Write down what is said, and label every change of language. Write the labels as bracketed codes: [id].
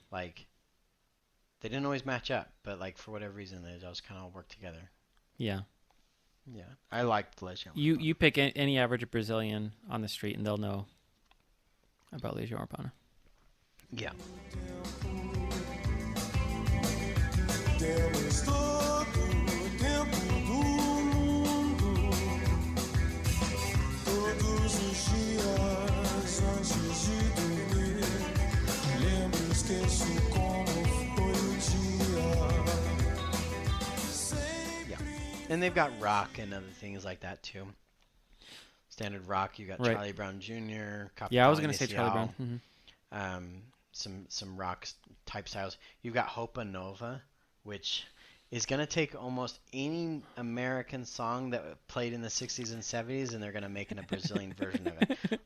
[en] Like they didn't always match up, but like for whatever reason they just kind of work together. Yeah. Yeah, I liked Legião. You pick any average Brazilian on the street and they'll know about Legião Urbana. Yeah. [pt] Temos todo o tempo do mundo, todos os dias antes de dormir. Lembro, esqueço como foi o dia. [en] Yeah. And they've got rock and other things like that too. Standard rock, you got Right. Charlie Brown Jr. Yeah, I was going to say Charlie Inicial, Brown. some rock type styles. You've got Hopa Nova, which is going to take almost any American song that played in the 60s and 70s and they're going to make a Brazilian version of it.